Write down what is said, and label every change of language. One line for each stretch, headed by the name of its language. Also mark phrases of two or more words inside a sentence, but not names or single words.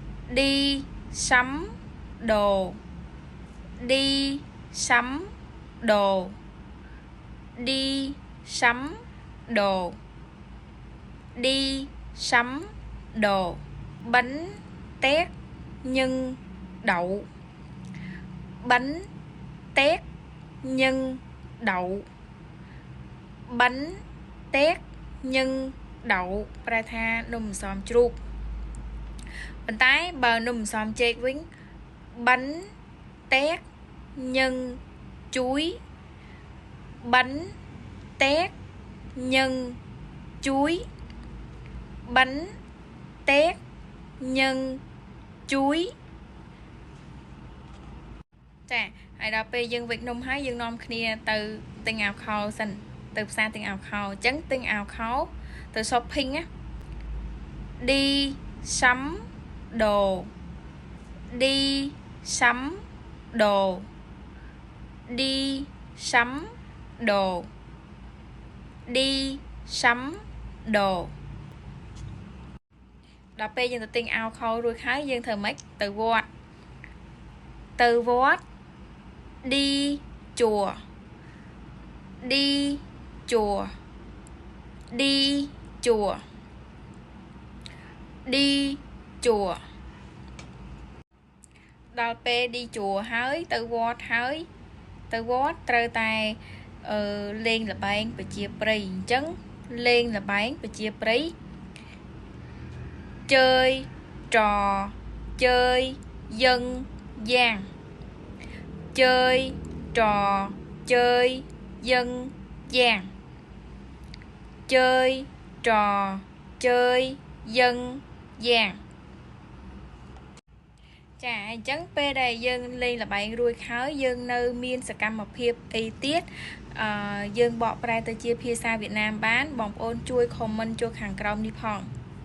Vietnamese: đi sắm đồ, đi sắm đồ, đi sắm đồ, đi sắm đồ. Bánh tét nhân đậu, bánh tét nhân đậu, bánh tét nhân đậu
Khmer: ប្រែថានំអន្សមជ្រូកប៉ុន្តែបើនំអន្សមចេកវិញ
Vietnamese: bánh tét nhân chuối, bánh tét nhân chuối, bánh tét nhân chuối
Khmer: ចាហើយដល់ពេលយើងវិចនំហើយយើងនាំគ្នាទៅទិញអាវខោសិនទៅផ្សារទិញអាវខោអញ្ចឹងទិញអាវខោទៅ shopping ណា
Vietnamese: đi sắm đồ, đi sắm đồ, đi sắm đồ, đi sắm đồ
Khmer: ដល់ពេលយើងទៅទិញអាវខោរួចហើយយើងធ្វើម៉េចទៅវត្ត ទៅវត្ត
Vietnamese: đi chùa, đi chùa, đi chùa, đi chùa
Khmer: ដល់ពេល
Vietnamese: đi chùa
Khmer: ហើយទៅវត្តហើយទៅវត្តត្រូវតែលេងល្បែងប្រជាប្រិយអញ្ចឹងលេងល្បែងប្រជាប្រិយ
Vietnamese: chơi trò chơi dân gian, chơi trò chơi dân gian, chơi trò chơi dân gian
Khmer: ចាអញ្ចឹងពេលដែលយើងលេងល្បែងរួចហើយយើងនៅមានសកម្មភាពអីទៀតយើងបកប្រែទៅជាភាសាវៀតណាមបានបងប្អូនជួយ comment ចូលខាងក្រោមនេះផង